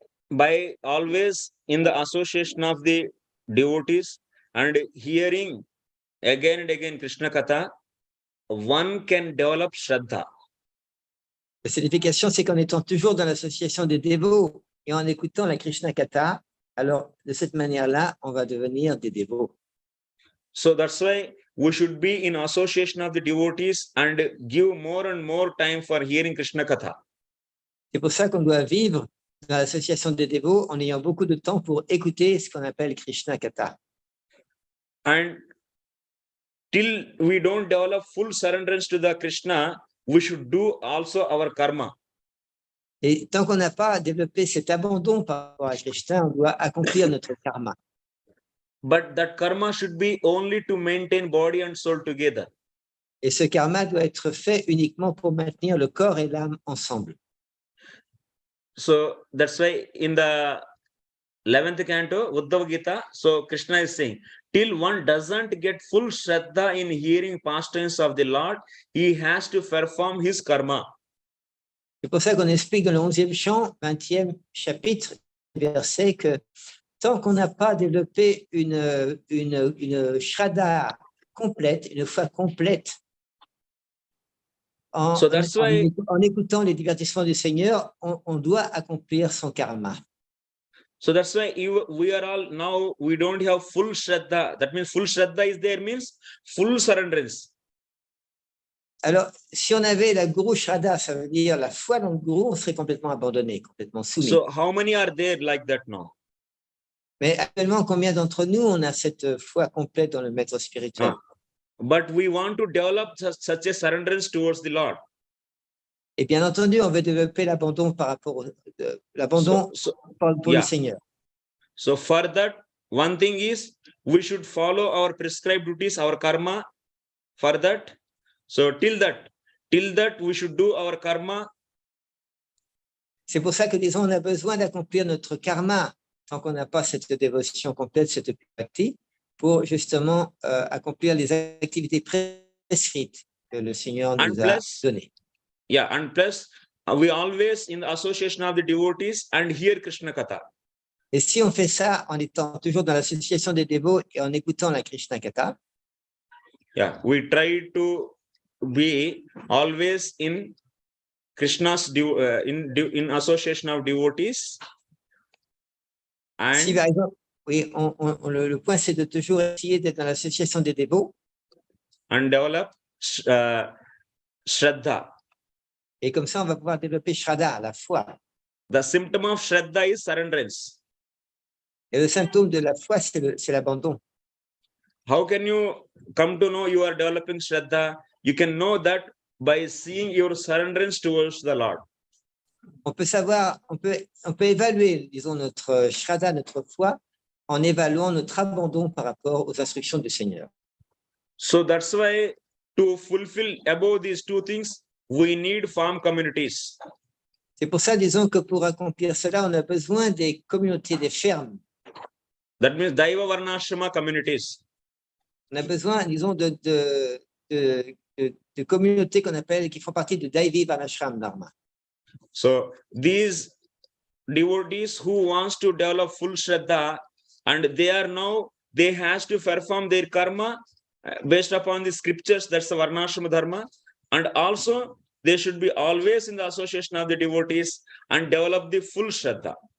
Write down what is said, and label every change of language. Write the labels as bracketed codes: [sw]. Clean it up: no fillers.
[en] By always in the association of the devotees and hearing again and again Krishna Katha, one can develop Shraddha. [fr] La signification, c'est qu'en étant toujours dans l'association des dévots et en écoutant la Krishna Katha, alors de cette manière-là, on va devenir des dévots. [en] So that's why we should be in association of the devotees and give more and more time for hearing Krishna Katha. [fr] C'est pour ça qu'on doit vivre dans l'association des dévots en ayant beaucoup de temps pour écouter ce qu'on appelle Krishna Katha. [en] And till we don't develop full surrenderance to the Krishna, we should do also our karma. [fr] Et tant qu'on n'a pas développé cet abandon par rapport à Krishna, on doit accomplir notre karma. [en] But that karma should be only to maintain body and soul together. [fr] Et ce karma doit être fait uniquement pour maintenir le corps et l'âme ensemble. [en] So that's why in the 11th canto, Uddhava Gita, so Krishna is saying, till one doesn't get full Shraddha in hearing pastimes of the Lord, he has to perform his karma. [fr] C'est pour ça qu'on explique dans le 11e chant, 20e chapitre, verset, que tant qu'on n'a pas développé une Shraddha complète, une foi complète, en écoutant les divertissements du Seigneur, on doit accomplir son karma. [en] So that's why we are all now, we don't have full Shraddha. That means full Shraddha is there means full surrenderance. [fr] Alors, si on avait la Guru Shraddha, ça veut dire la foi dans le Guru, on serait complètement abandonné, complètement soumis. [en] So how many are there like that now? [fr] Mais actuellement, combien d'entre nous, on a cette foi complète dans le maître spirituel? [en] But we want to develop such a surrenderance towards the Lord. [fr] Et bien entendu, on veut développer l'abandon par rapport l'abandon pour le Seigneur. [en] So for that, one thing is we should follow our prescribed duties, our karma. For that, so till that we should do our karma. [fr] C'est pour ça que disons, on a besoin d'accomplir notre karma tant qu'on n'a pas cette dévotion complète, cette bhakti, pour justement accomplir les activités prescrites que le Seigneur nous a données. [en] Yeah, and plus we always in the association of the devotees and hear Krishna Katha. [fr] Et si on fait ça en étant toujours dans l'association des dévots et en écoutant la Krishna Katha, [en] yeah, we try to be always in Krishna's in association of devotees. And [fr] si par exemple, oui, le point c'est de toujours essayer d'être dans l'association des dévots. [en] And develop Shraddha. [fr] Et comme ça, on va pouvoir développer Shraddha, la foi. [en] The symptom of Shraddha is surrenderance. [fr] Et le symptôme de la foi, c'est l'abandon. [en] How can you come to know you are developing Shraddha? You can know that by seeing your surrenderance towards the Lord. [fr] On peut savoir, on peut évaluer, disons, notre Shraddha, notre foi, en évaluant notre abandon par rapport aux instructions du Seigneur. [en] So that's why to fulfill above these two things, we need farm communities. [fr] C'est pour ça, disons, que pour accomplir cela, on a besoin des communautés, des fermes. [en] That means Daiva Varnasrama communities. [fr] On a besoin, disons, de communautés qu'on appelle, qui font partie de Daiva Varnasrama Dharma. [en] So these devotees who wants to develop full Shraddha, and they has to perform their karma based upon the scriptures, that's the Varnashrama Dharma, and also they should be always in the association of the devotees and develop the full Shraddha.